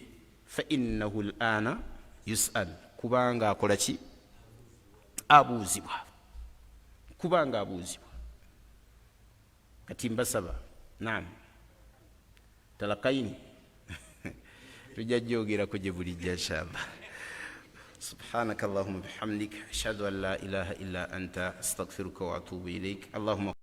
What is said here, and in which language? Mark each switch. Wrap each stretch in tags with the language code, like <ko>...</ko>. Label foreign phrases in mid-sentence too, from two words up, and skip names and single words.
<ar>فإنه الآن يسأل,</ar> <lg>kubanga akola ki? Abuuzibwa. Kubanga abuuzibwa. Kati mbasaba, naam, talakaini tujja jjogerako gye bulijjo inshallah.</lg> <ar>سبحانك اللهم بحمدك أشهد أن لا إله إلا أنت أستغفرك وأتوب إليك. Allahumma</ar>